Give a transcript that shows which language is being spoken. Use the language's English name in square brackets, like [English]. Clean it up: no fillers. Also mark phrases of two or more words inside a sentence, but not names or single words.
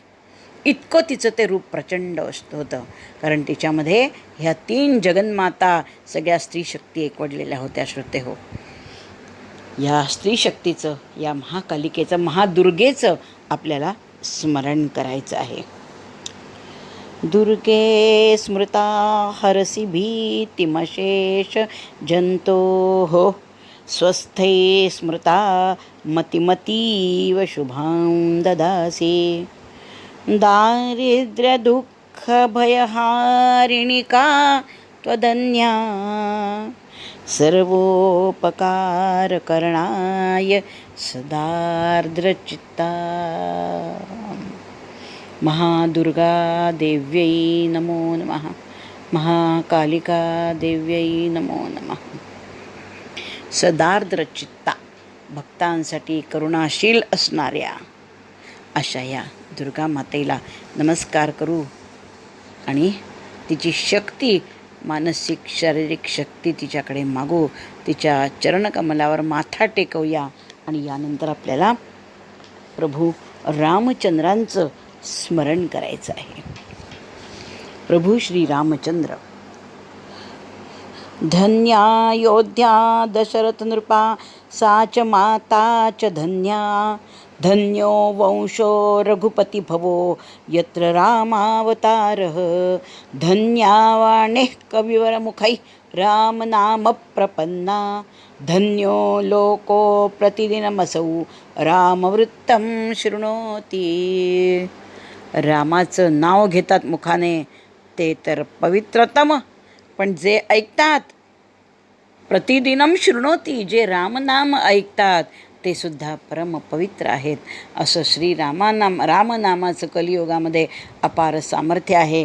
[Marathi] इतकं तिचं ते रूप प्रचंड होतं, कारण तिच्यामध्ये ह्या 3 जगन्माता सगळ्या स्त्रीशक्ती एकवडलेल्या होत्या. श्रोते हो, या स्त्रीशक्तीचं, या महाकालिकेचं, महादुर्गेचं आपल्याला स्मरण करायचं आहे. [Sanskrit] दुर्गे स्मृता हरसि भीतिमशेष जंतोः स्वस्थे स्मृता मतिमतीव शुभां ददासि. दारिद्र्यदुःखभयहारिणिका त्वदन्या सर्वोपकारकरणाय सदार्द्रचित्ता. महादुर्गा देव्यै नमो नमः. महाकालिका देव्यै नमो नमः. सदार्द्रचित्ता, [Marathi] भक्तांसाठी करुणाशील असणाऱ्या अशा या दुर्गा मातेला नमस्कार करू आणि तिची शक्ती, मानसिक शारीरिक शक्ती तिच्याकडे मागू. तिच्या चरणकमलावर माथा टेकवूया आणि यानंतर आपल्याला प्रभू रामचंद्रांचं स्मरण करायचं आहे. प्रभू श्री रामचंद्र. [Sanskrit] धन्यायोध्या दशरथ नृपा सा च माता च धन्या. धन्यो वंशो रघुपति भवो यत्र रामावतारः. धन्यावाणिः कविवरमुखैः रामनाम प्रपन्ना. धन्यो लोको प्रतिदिनमसौ रामवृत्तं शृणोति. [Marathi] रामाचं नाव घेतात मुखाने ते तर पवित्रतम, पण जे ऐकतात [Sanskrit] प्रतिदिनम शृणोती, [Marathi] जे रामनाम ऐकतात ते सुद्धा परमपवित्र आहेत. असं रामनामाचं कलियुगामध्ये अपार सामर्थ्य आहे.